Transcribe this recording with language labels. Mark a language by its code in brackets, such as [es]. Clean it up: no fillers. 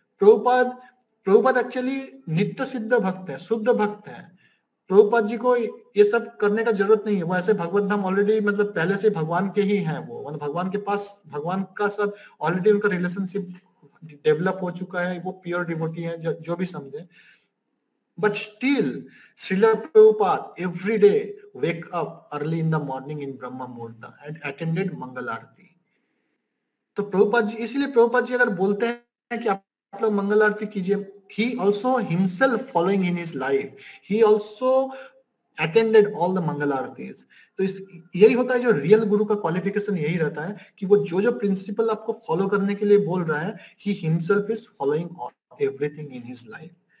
[hi] Prabhupada actually नित्य सिद्ध भक्त है, शुद्ध भक्त है। प्रभुपाद जी को ये सब करने का जरूरत नहीं है, वो ऐसे भगवत धाम ऑलरेडी मतलब पहले से भगवान के ही हैं, वो मतलब भगवान के पास भगवान का साथ ऑलरेडी उनका रिलेशनशिप डेवलप हो चुका है, वो प्योर डिवोटी है, जो भी समझे। [en] But still, Srila Prabhupada every day wake up early in the morning in Brahma Muhurta and attended Mangal Aarti. [hi] तो प्रभुपाद जी, इसलिए प्रभुपाद जी अगर बोलते हैं कि आप लोग मंगल आरती कीजिए, [en] he also himself following in his life, he also attended all the Mangal Aartis. [hi] तो यही होता है जो रियल गुरु का क्वालिफिकेशन, यही रहता है कि वो जो प्रिंसिपल आपको फॉलो करने के लिए बोल रहा है, [en] he himself is following everything in his life.